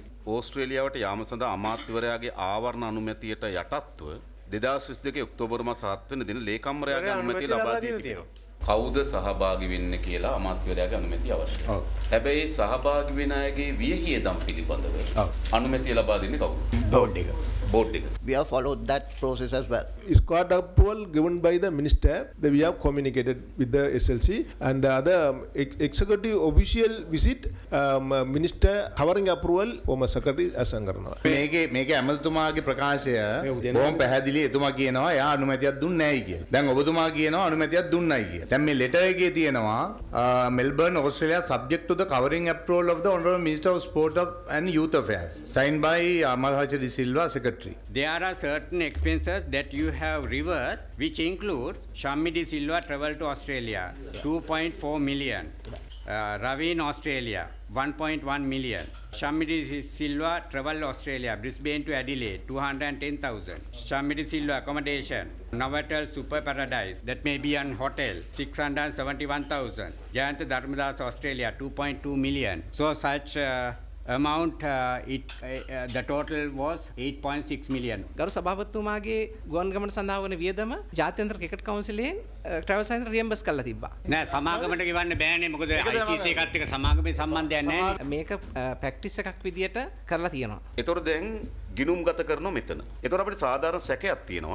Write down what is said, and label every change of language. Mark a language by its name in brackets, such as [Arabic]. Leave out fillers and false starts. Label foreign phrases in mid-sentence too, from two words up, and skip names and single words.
[Sinhala] ඕස්ට්‍රේලියාවට යාම සඳහා අමාත්‍යවරයාගේ ආවරණ අනුමැතියට යටත්ව 2022 ඔක්තෝබර් මාස 7 වෙනි දින ලේකම්වරයාගේ අනුමැතිය ලබා දී තිබෙනවා. කවුද සහභාගී වෙන්නේ කියලා අමාත්‍යවරයාගේ අනුමැතිය අවශ්‍යයි. හැබැයි සහභාගී වෙන අයගේ වියහියදම් පිළිබඳව අනුමැතිය ලබා දෙන්නේ කවුද? බෝඩ් එක. [English] We have followed that process as well. Squad approval given by the minister. We have communicated with the SLC and the executive official visit minister covering approval former secretary අසංකරනවා. [Sinhala] මේකේ ඇමතුමාගේ ප්‍රකාශය බොහොම පැහැදිලි. එතුමා කියනවා එයා අනුමැතියක් දුන්නේ නැයි කියලා. දැන් ඔබතුමා කියනවා අනුමැතියක් දුන්නයි කියලා. දැන් මේ ලෙටර් එකේ තියෙනවා [English] Melbourne, Australia, subject to the covering approval of the Honourable Minister of Sport and Youth Affairs, signed by Amalhacha De Silva, Secretary. There are certain expenses that you have reversed, which includes Shammi De Silva travel to Australia, 2.4 million. Ravi in Australia, 1.1 million. Shammi De Silva travel Australia, Brisbane to Adelaide, 210,000. Shammi De Silva accommodation, Novotel Super Paradise, that may be an hotel, 671,000. Jayanta Dharmadas Australia, 2.2 million. So such amount, the total was 8.6 million. [Sinhala] ගරු සභාපතිතුමාගේ ගුවන් ගමන සඳහා වන වියදම ජාත්‍යන්තර ක්‍රිකට් කවුන්සිලයෙන් [English] travel centre reimburse [Sinhala] කරලා තිබ්බා. නෑ සමාගමට ගෙවන්න බෑනේ මොකද ICC එකත් එක්ක සමාගමේ සම්බන්ධයක් නැහැ. මේක ප්‍රැක්ටිස් එකක් විදියට කරලා තියෙනවා. ඒතොර දැන් ගිනුම් ගත කරනවා මෙතන. ඒතොර අපිට සාධාරණ සැකයක් තියෙනවා.